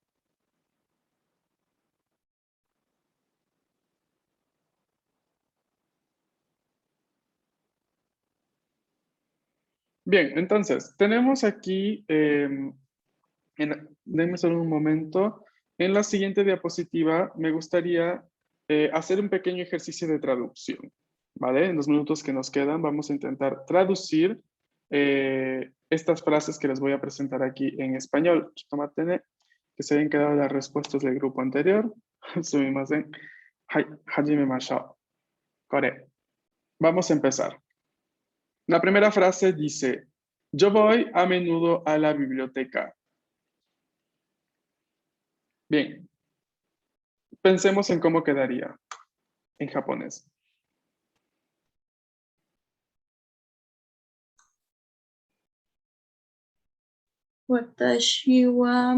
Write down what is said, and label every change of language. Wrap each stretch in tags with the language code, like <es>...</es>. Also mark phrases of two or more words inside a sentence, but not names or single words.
<es>Bien, entonces, tenemos aquí, denme solo un momento, en la siguiente diapositiva me gustaría hacer un pequeño ejercicio de traducción. ¿vale? En los minutos que nos quedan vamos a intentar traducir estas frases que les voy a presentar aquí en español. Tomatene, que se habían quedado las respuestas del grupo anterior. Sumimasen.</es> <ja>はい、始めましょう. Kore.</ja> <es>Vamos a empezar. La primera frase dice, yo voy a menudo a la biblioteca. Bien, pensemos en cómo quedaría en japonés.</es> <ja>私は</ja>